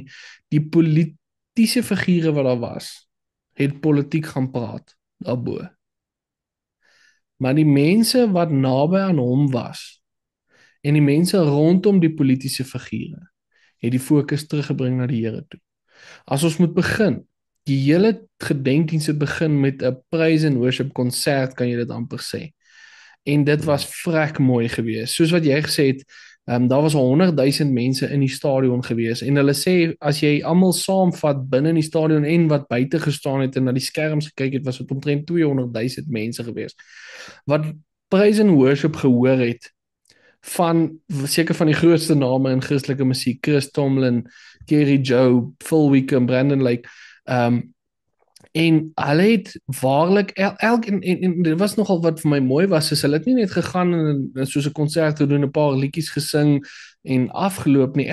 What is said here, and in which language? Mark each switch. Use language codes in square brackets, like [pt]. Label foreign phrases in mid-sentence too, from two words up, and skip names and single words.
[af] Die politieke figure wat daar was, het politiek gaan praat daarbo. Maar die mense wat naby aan hom was en die mense rondom die politieke figure het die fokus teruggebring na die Here toe. As ons moet begin, die hele gedenkdiens het begin met 'n [en] praise and worship [af] konsert, kan jy dit amper sê. En dit was vrek mooi geweest. Soos wat jy gesê het, daar was 100,000 mense in die stadion geweest en hulle sê as jy almal saamvat binne in die stadion en wat buite gestaan het en na die skerms gekyk het, was dit omtrent 200,000 mense geweest wat [en] praise and worship [af] gehoor het van seker van die grootste name in Christelike musiek, Chris Tomlin, Kerry Joe, Phil Wickham, Brandon Lake, en hulle het waarlik en dit was nogal wat vir my mooi was, is hulle het nie net gegaan en soos 'n konsert te doen, 'n paar liedjies gesing en afgeloop nie.